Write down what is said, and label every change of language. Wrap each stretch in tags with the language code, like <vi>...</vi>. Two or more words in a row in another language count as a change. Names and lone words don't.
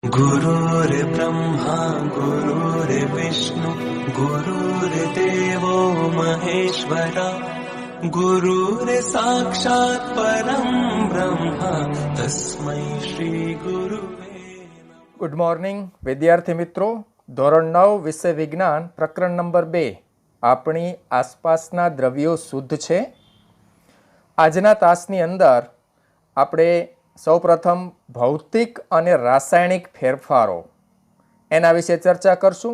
<sa>गुरुर्ब्रह्मा गुरुर्विष्णु गुरुर्देवो महेश्वरा गुरुर्साक्षात् परं ब्रह्म तस्मै श्री गुरुवे नमः।</sa> <en>good morning</en> <gu>વિદ્યાર્થી મિત્રો, ધોરણ 9 વિષય વિજ્ઞાન પ્રકરણ નંબર 2 આપણી આસપાસના દ્રવ્યો શુદ્ધ છે. આજના તાસની અંદર આપણે સૌપ્રથમ ભૌતિક અને રાસાયણિક ફેરફારો એના વિશે ચર્ચા કરશું.</gu>